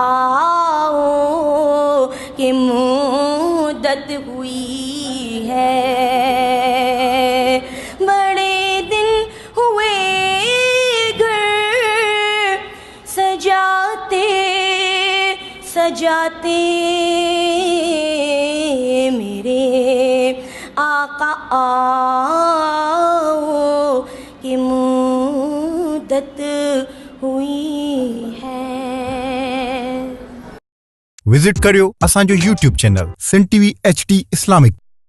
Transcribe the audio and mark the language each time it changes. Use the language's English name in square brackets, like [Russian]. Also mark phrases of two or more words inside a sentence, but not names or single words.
[Urdu] آؤ کہ مدت ہوئی ہے، بڑے دن ہوئے گھر سجاتے سجاتے، میرے آقا آؤ کہ مدت ہوئی ہے۔ [Sindhi] विज़िट करियो असांजो YouTube चैनल सिंध TV HD इस्लामिक